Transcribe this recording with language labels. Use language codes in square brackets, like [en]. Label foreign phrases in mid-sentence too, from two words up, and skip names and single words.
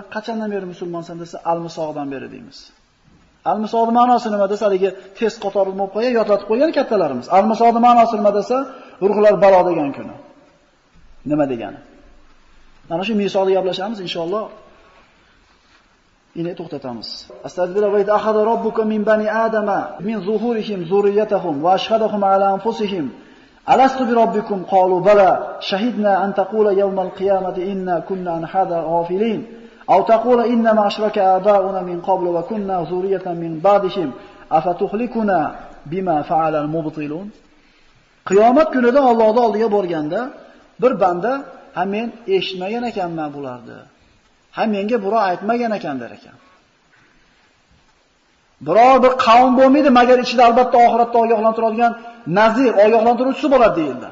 [uz] Qachondan beri musulmonsan desa, al-misoqdan beri deymiz. Al-misoqning ma'nosi nima desa, haligi tez qatorli bo'lib qo'ygan, yotlatib qo'ygan kattalarimiz. Al-misoqning ma'nosi nima desa, ruhlar balo degan kuni. Nima degani? Mana shu misoqni gaplashamiz [ar] إن شاء الله. [uz] Ine to'xtatamiz. [ar] أستغفر الله وأخذ ربك من بني آدم من ظهورهم ذريتهم وأشهدهم على أنفسهم ألست بربكم قالوا بلى شهدنا أن تقول يوم القيامة إنا كنا عن هذا غافلين أو تقول إنما أشرك آباؤنا من قبل وكنا ذرية من بعدهم أفتهلكنا بما فعل المبطلون. [uz] Qiyomat kunida Allohning oldiga borganda bir banda ha men eshitmagan ekanman bularni. Ha menga birov aytmagan ekan der ekan. Biror bir qavm bo'lmaydi, magar ichida albatta oxiratda ogohlantiradigan nazir, ogohlantiruvchisi bo'ladi deyildi.